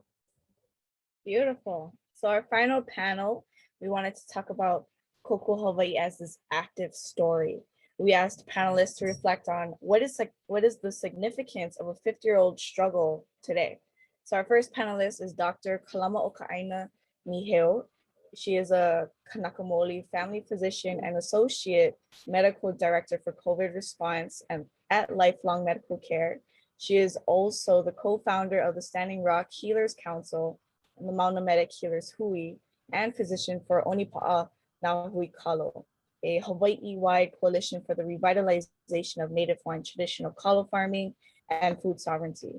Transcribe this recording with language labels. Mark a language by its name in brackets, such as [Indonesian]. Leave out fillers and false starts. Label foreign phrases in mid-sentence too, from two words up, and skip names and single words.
[English] Beautiful. So our final panel, we wanted to talk about Kokua Hawaii as this active story. We asked panelists to reflect on what is the significance of a 50-year-old struggle today. So our first panelist is Dr. Kalamaokaʻāina Niheu. She is a Kanaka family physician and associate medical director for COVID response and at Lifelong Medical Care. She is also the co-founder of the Standing Rock Healers Council and the Mauna Medic Healers Hui, and physician for Onipa'a Na Hui Kalo, a Hawaii-wide coalition for the revitalization of native Hawaiian traditional kalo farming and food sovereignty.